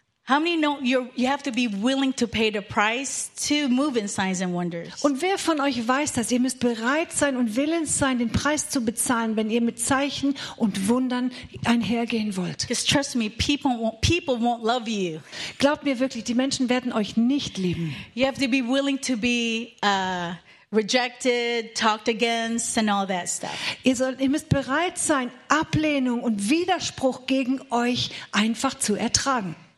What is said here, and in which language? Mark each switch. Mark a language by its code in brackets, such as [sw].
[en] How many know you have to be willing to pay the price to move in signs and wonders? [de] Und wer von euch weiß das? Ihr müsst bereit sein und willens sein, den Preis zu bezahlen, wenn ihr mit Zeichen und Wundern einhergehen wollt. [en] Just trust me, people won't love you. [de] Glaubt mir wirklich, die Menschen werden euch nicht lieben. [en] You have to be willing to be rejected, talked against and all that stuff. [de] Ihr müsst bereit sein, Ablehnung und Widerspruch gegen euch einfach zu ertragen.